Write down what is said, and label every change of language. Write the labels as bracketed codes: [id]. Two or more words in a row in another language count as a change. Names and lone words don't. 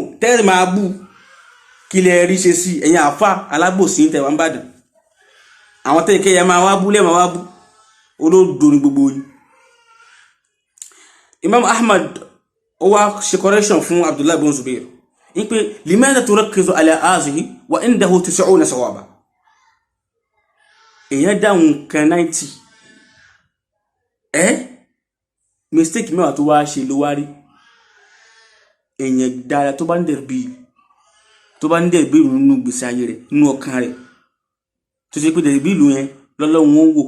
[yo] Tẹ́rì máa bú kí lẹ rí ṣe sí ẹ̀yin àfà alágbòsí ń tẹ̀wá ń bàdàn. Àwọn tẹ́ẹ̀kẹ́ yẹ máa wá bú lẹ́ẹ̀ máa wá bú, olóòdó ní gbogbo yìí. Imam Ahmad ó wá ṣe correction fún Abdullahi bin Zubayr ní pé [ar] لماذا تركز على هذه و عنده 90 صوابا. [yo] Èèyàn dáhùn kan 90, mistake 10 tó wá ṣe ló wá rí. Èèyàn dára tó bá ń dẹ̀rẹ̀ bí nínú gbèsè ayé rẹ̀, nínú ọkàn rẹ̀, tó ṣe pé dẹ̀rẹ̀ bí ìlú yẹn lọ́lọ́run ó wò.